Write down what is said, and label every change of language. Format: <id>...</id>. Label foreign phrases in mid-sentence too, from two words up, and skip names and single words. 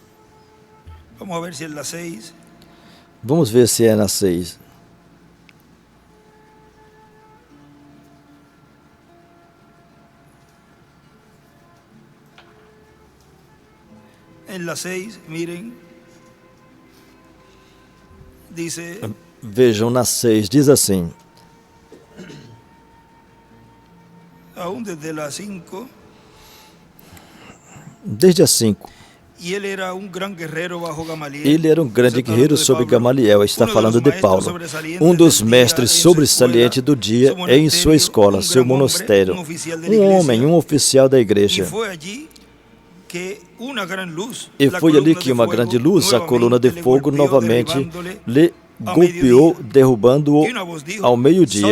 <pt>vamos ver se é na 6.</pt> <es>En la 6, miren, dice,</es> <pt>vejam na 6, diz assim,</pt> <es>aún desde las 5,</es> <pt>desde as 5. Ele era um grande guerreiro sob Gamaliel. Está falando de Paulo, um dos mestres sobressalentes do dia em sua escola, seu monastério. Um oficial da igreja. E foi ali que uma grande luz, a coluna de fogo, novamente lhe golpeou, derrubando-o ao meio-dia.</pt>